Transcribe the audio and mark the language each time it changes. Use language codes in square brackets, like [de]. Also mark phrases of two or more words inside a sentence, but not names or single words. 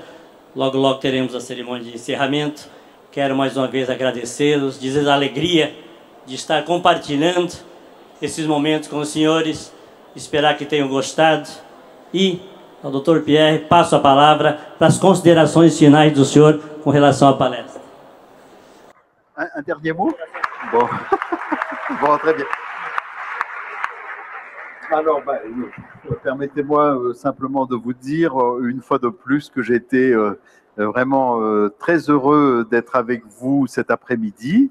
[pt] Logo, logo teremos a cerimônia de encerramento. Quero mais uma vez agradecê-los, dizer a alegria de estar compartilhando esses momentos com os senhores, esperar que tenham gostado. E, ao Dr. Pierre, passo a palavra para as considerações finais do senhor com relação à palestra. [fr] Un dernier mot? Bon. Bon, très bien. Alors, permettez-moi simplement de vous dire une fois de plus que j'ai été vraiment très heureux d'être avec vous cet après-midi.